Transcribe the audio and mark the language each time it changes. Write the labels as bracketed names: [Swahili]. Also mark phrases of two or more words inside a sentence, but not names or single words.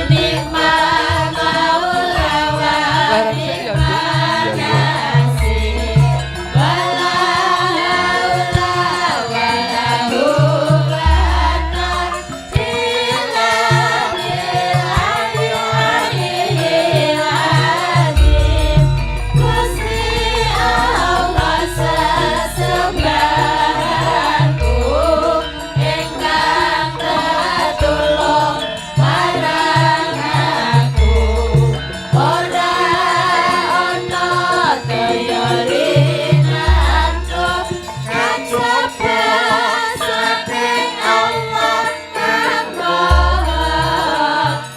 [Arabic] نعم المولى ونعم النصير. ولا حول ولا قوة إلا بالله العلي العظيم. [Javanese] Gusti Allah sesembahanku ingkang tetulung marang aku. Ora ana daya rinanku kajaba saking Allah kang Maha